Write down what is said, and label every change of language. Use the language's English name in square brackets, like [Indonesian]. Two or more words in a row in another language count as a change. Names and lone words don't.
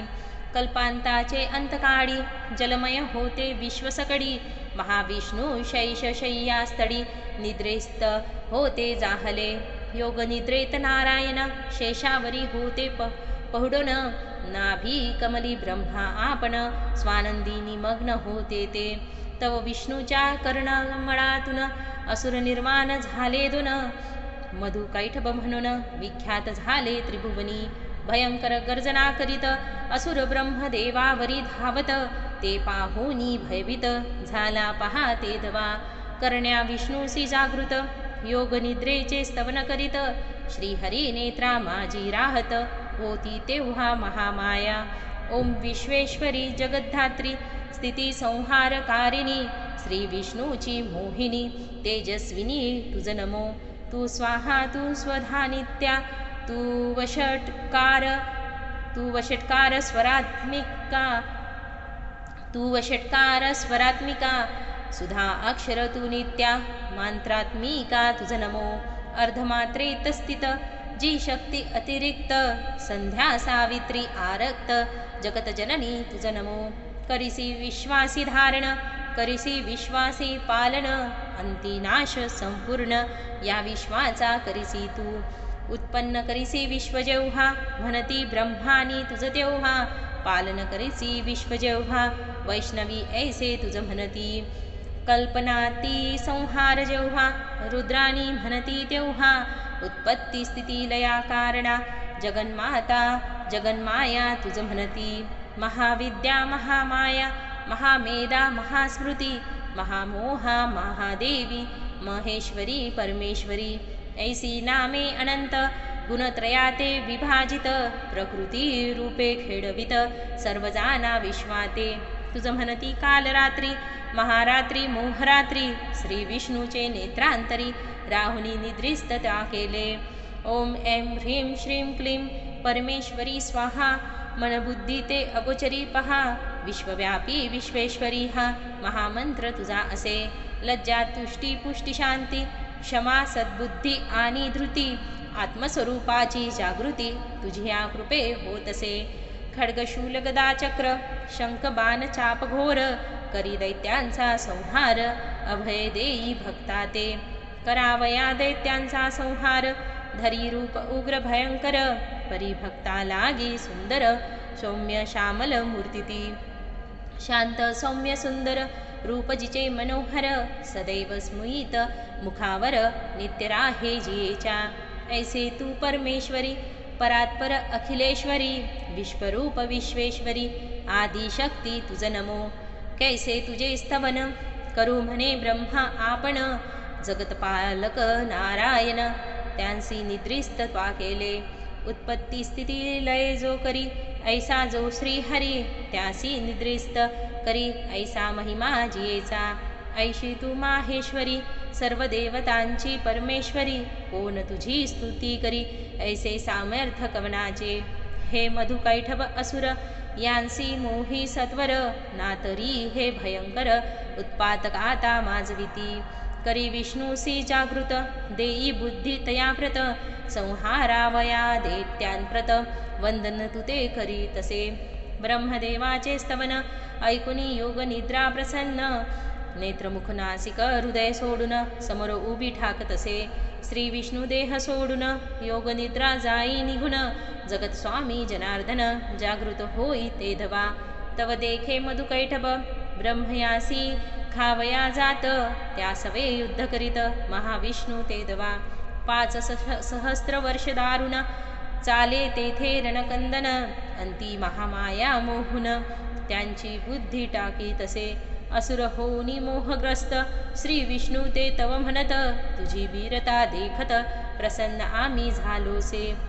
[Marathi] कल्पांताचे अंतकाळी जलमय होते विश्वसकडी, महाविष्णू शय्यास्थळी निद्रेस्त होते जाहले. योग निद्रेत नारायण शेषावरी होते पहुडून, नाभी कमली ब्रह्मा आपण स्वानंदी मग्न होते ते. तव विष्णूच्या कर्णमळातून असुर निर्माण झाले दोन, मधु कैटभ म्हणून विख्यात झाले त्रिभुवनी. भयंकर गर्जना करीत असुर ब्रह्मदेवावरी धावत, ते पाहुनी भयभीत झाला पहा ते धवा. करण्या विष्णूसी जागृत योग निद्रेचे स्तवन करीत, श्रीहरी नेत्रा माझी राहत होती तेव्हा महामाया. ओम विश्वेश्वरी जगद्धात्री स्थिती संहारकारिणी, श्री विष्णूची मोहिनी तेजस्विनी तुझ नमो. तू स्वाहा तू स्वधा नित्या, तू वषट्कार स्वरात्मिका, सुधा अक्षर तू नित्या, मंत्रात्मिका तुझ नमो. अर्धमात्रेत स्थित जी शक्ती अतिरिक्त, संध्या सावित्री आरक्त, जगत जननी तुझ नमो. करिसी विश्वासी धारण, करिसी विश्वासी पालन, अंतिनाश संपूर्ण या विश्वाचा करिसी तू. उत्पन्न करिसी विश्व जेव्हा, म्हणती ब्रह्मानी तुझ तेव्हा, पालन करिसी विश्व जेव्हा, वैष्णवी ऐसे तुझ म्हणती. कल्पनाती संहार जेव्हा, रुद्राणी म्हणती तेव्हा, उत्पत्ती स्थिती लया कारणा, जगन्माता जगन्माया तुझ म्हणती. महाविद्या महामाया, महामेधा महास्मृती, महामोहा महादेवी, महेश्वरी परमेश्वरी, ऐसी नामे अनंत, गुणत्रयाते विभाजित, प्रकृती रूपे खेळवित, सर्व जाना विश्वाते. तुझ म्हणती काल रात्री, महारात्री मोहरात्री, श्री विष्णूचे नेत्रांतरी, राहुनी निद्रिस्त त्या केले. [Sanskrit] ओम ऐं ह्रीं श्रीं क्लीं परमेश्वरी स्वाहा, [Marathi] मनबुद्धी ते अगोचरी पहा, विश्वव्यापी विश्वेश्वरी हा महामंत्र तुझा असे. लज्जा तुष्टी पुष्टी शांती, क्षमा सद्बुद्धी आणि धृती, आत्मस्वरूपाची जागृती तुझी या कृपे होतसे. खड्गशूल गदा चक्र शंख बाण चाप घोर, करी दैत्यांचा संहार, अभय देई भक्ता ते. करावया दैत्यांचा संहार, धरी रूप उग्र भयंकर, परिभक्ता लागी सुंदर, सौम्य श्यामल मूर्ती ती. शांत सौम्य सुंदर रूप जिचे मनोहर, सदैव स्मित मुखावर नित्य राहे जियेच्या. ऐसे तू परमेश्वरी परात्पर अखिलेश्वरी, विश्वरूप विश्वेश्वरी आदिशक्ती तुझ नमो. कैसे तुझे स्तवन करू म्हणे ब्रह्मा आपण, जगतपालक नारायण त्यांसी निद्रिस्त त्वा केले. उत्पत्ती स्थिती लय जो करी, ऐसा जो श्रीहरी त्यासी निद्रिस्त करी, ऐसा महिमा जियेचा. ऐशी तू माहेश्वरी सर्व देवतांची परमेश्वरी, कोण तुझी स्तुती करी ऐसे सामर्थ्य कवनाचे. हे मधुकैठभ असुर यांसी मोही सत्वर, नातरी हे भयंकर उत्पातक आता माजविती. करी विष्णूसी जागृत देई बुद्धी तयाप्रत, संहारावया दैत्यांप्रत वंदन तुते करी तसे. ब्रह्मदेवाचे स्तवन ऐकुनी योग निद्रा प्रसन्न, नेत्रमुख नासिक हृदय सोडून समोर उभी ठाकतसे. श्री विष्णू देह सोडून योग निद्रा जाई निघून, जगत स्वामी जनार्दन जागृत होई ते धवा. तव देखे मधुकैठभ ब्रह्मयासी खावया जात, त्या सवे युद्ध करीत महाविष्णू ते धवा. 5 सहस्त्र वर्ष दारुण चाले तेथे रणकंदन, अंती महामाया मोहून त्यांची बुद्धी टाकी तसे. असुर होऊनी मोहग्रस्त श्री विष्णू ते तव म्हणत, तुझी वीरता देखत प्रसन्न आम्ही झालोसे.